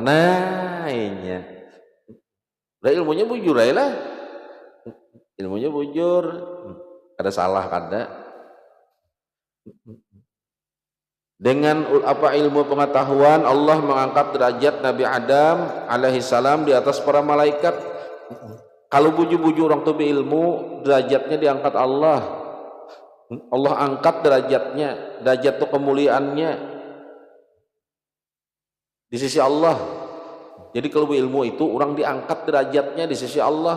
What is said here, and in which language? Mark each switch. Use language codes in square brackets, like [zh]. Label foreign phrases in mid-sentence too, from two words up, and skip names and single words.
[bjn] Nah, ini. Udah ilmunya bujur aja lah. ilmunya bujur, ada salah kada. [id] Dengan apa ilmu pengetahuan Allah mengangkat derajat Nabi Adam [ar] عليه السلام [id] di atas para malaikat. [bjn] Kalau bujur-bujur orang tuh berilmu, derajatnya diangkat Allah. [id] Allah angkat derajatnya, derajat itu kemuliaannya di sisi Allah. Jadi kalau berilmu itu orang diangkat derajatnya di sisi Allah.